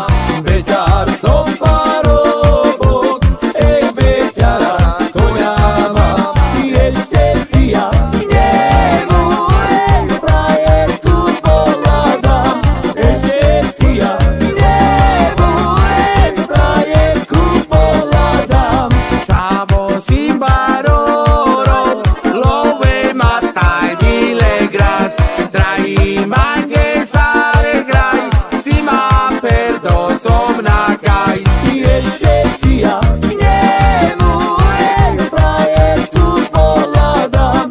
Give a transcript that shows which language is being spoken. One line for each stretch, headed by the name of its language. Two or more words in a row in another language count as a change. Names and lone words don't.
Slovak: Beťar som parobok, ej Beťara, koňa mám. Ešte si ja nemu, ej frajerku pohľadám. Ešte si ja nemu, ej frajerku pohľadám.
Romany: Sabo si baroro, love mataj bile gras, traji mange sare graj, si ma perdo somna kaj.
Slovak: Ešte si ja nemu, ej frajerku pohľadám.